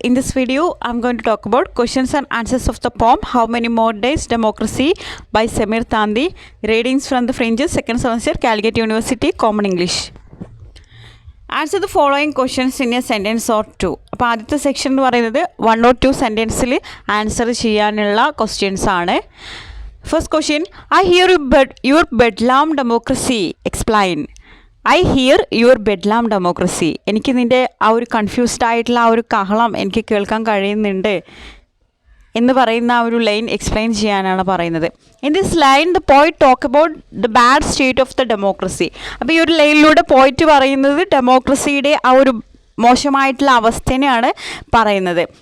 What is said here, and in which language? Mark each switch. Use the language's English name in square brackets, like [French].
[English] In this video, I am going to talk about questions and answers of the poem How Many More Days Democracy by Samir Tandi. Readings from the Fringes, 2nd semester, Calicut University, Common English. Answer the following questions in a sentence or two. [Malayalam] അപ്പോൾ ആദ്യത്തെ section എന്ന് പറയുന്നത് 1 or 2 സെൻറ്റൻസിൽ answer ചെയ്യാനുള്ള questions ആണ്. [English] First question, I hear your bedlam democracy. Explain. I hear your bedlam democracy. [Malayalam] എനിക്ക് നിൻ്റെ ആ ഒരു കൺഫ്യൂസ്ഡ് ആയിട്ടുള്ള ആ ഒരു കാഹളം എനിക്ക് കേൾക്കാൻ കഴിയുന്നുണ്ട് എന്ന് പറയുന്ന ആ ഒരു ലൈൻ എക്സ്പ്ലെയിൻ ചെയ്യാനാണ് പറയുന്നത്. [English] In this line the poet talk about the bad state of the democracy. [Malayalam] അപ്പോൾ ഈ ഒരു ലൈനിലൂടെ പോയിറ്റ് പറയുന്നത് ഡെമോക്രസിയുടെ ആ ഒരു മോശമായിട്ടുള്ള അവസ്ഥനെയാണ് പറയുന്നത്.